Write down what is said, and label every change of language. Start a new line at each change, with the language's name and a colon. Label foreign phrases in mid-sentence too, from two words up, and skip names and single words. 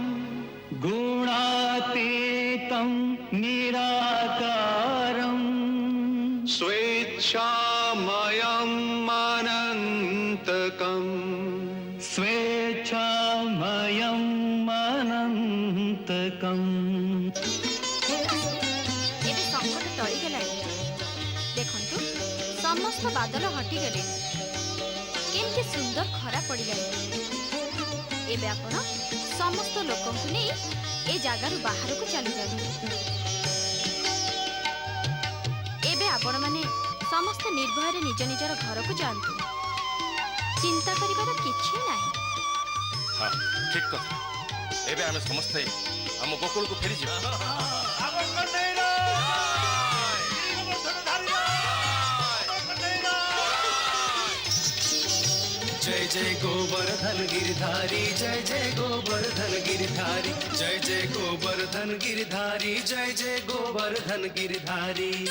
Sanskrit: गुणातीतं निराकारम्। स्वेच्छामयम् अनन्तकम्। स्वेच्छामयम् अनन्तकम्।
Odia: ଏବେ ସଙ୍କଟ ଟଳିଗଲାଣି। ଦେଖନ୍ତୁ, ସମସ୍ତ ବାଦଲ ହଟିଗଲେ। କେମିତି ସୁନ୍ଦର ଖରା ପଡ଼ିଲାଣି। ଏବେ ଆପଣ ସମସ୍ତ ଲୋକଙ୍କୁ ନେଇ ଏ ଜାଗାରୁ ବାହାରକୁ ଚାଲିଯାଆନ୍ତୁ। ଏବେ ଆପଣମାନେ ସମସ୍ତେ ନିର୍ଭୟରେ ନିଜ ନିଜର ଘରକୁ ଯାଆନ୍ତୁ। ଚିନ୍ତା କରିବାର କିଛି ନାହିଁ। ହଁ ଠିକ କଥା। ଏବେ ଆମେ ସମସ୍ତେ ଆମ ଗୋକୁଳକୁ ଫେରିଯିବା।
Hindi: जय जय गोवर्धन गिरधारी, जय जय गोवर्धन गिरधारी, जय जय गोवर्धन गिरधारी, जय जय गोवर्धन गिरधारी।